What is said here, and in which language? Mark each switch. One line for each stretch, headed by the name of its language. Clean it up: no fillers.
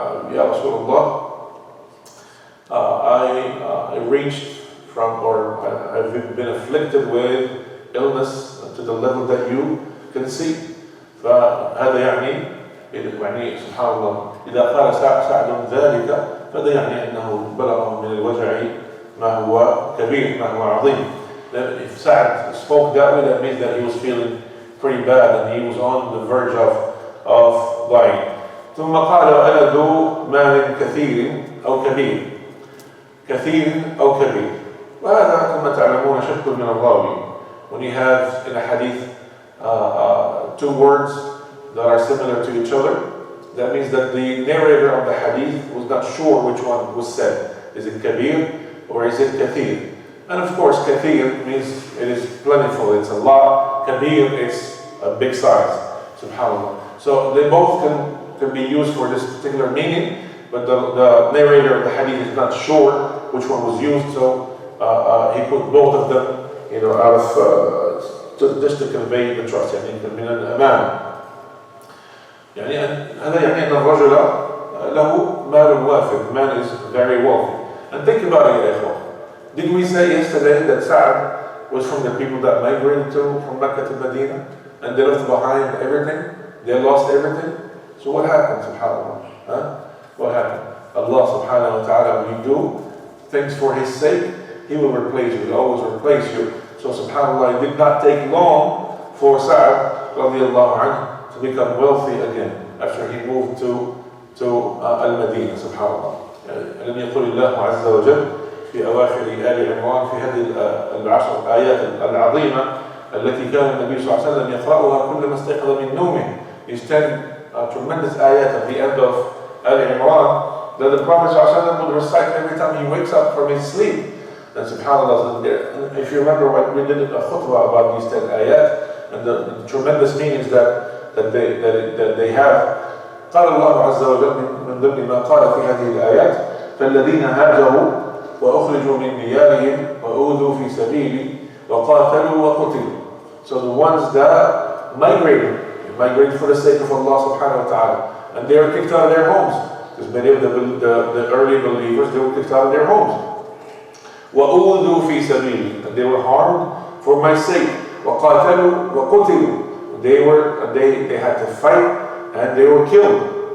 Arabic: يا رسول الله,
English: I reached from, or I've been afflicted with illness to the level that you can see.
Arabic: فهذا يعني سبحان الله إذا قال سعد ذلك فهذا يعني أنه بلغه من الوجع ما هو كبير, ما هو عظيم.
English: If Sa'd spoke that way, that means that he was feeling pretty bad and he was on the verge of dying.
Arabic: ثم قال أنا ذو مال كثير أو كبير, كثير أو كبير. وهذا كما تعلمون شك من الراوي.
English: When you have in a hadith 2 words that are similar to each other, that means that the narrator of the hadith was not sure which one was said. Is it kabir or is it kathir? And of course kathir means it is plentiful, it's a lot. Kabir, it's a big size, subhanAllah. So they both can be used for this particular meaning, but the narrator of the hadith is not sure which one was used, so he put both of them, out of just to convey the trust.
Arabic: من الأمان. هذا يعني أن الرجل له مال وافر.
English: Man is very wealthy. And think about it, ya ikhwan. Did we say yesterday that Sa'd was from the people that migrated from Mecca to Medina, and they left behind everything? They lost everything. So what happened, subhanAllah? What happened? Allah subhanahu wa ta'ala, when you do things for His sake, He will replace you. He will always replace you. So subhanAllah, it did not take long for Sa'd radiallahu anhu to become wealthy again after he moved to Al-Madinah, subhanAllah.
Arabic: لم يقل الله عز وجل في أواخر آل عمران في هذه العشر الآيات العظيمة التي كان النبي صلى الله عليه وسلم يقرأها كلما استيقظ من نومه.
English: These 10 tremendous ayat at the end of Al Imran that the Prophet صلى الله عليه وسلم would recite every time he wakes up from his sleep. And subhanAllah, if you remember what we did a khutbah about these 10 ayat and the tremendous meanings that they have.
Arabic: قال الله عز وجل من ضمن ما قال في هذه الآيات فالذين هاجروا وأخرجوا من ديارهم وأوذوا في سبيلي وقاتلوا وقتلوا.
English: So the ones that migrated for the sake of Allah subhanahu wa ta'ala, and they were kicked out of their homes, because many of the early believers, they were kicked out of their homes.
Arabic: وأوذوا في سبيلي,
English: and they were harmed for my sake.
Arabic: وقاتلوا وقتلوا,
English: they had to fight and they were killed.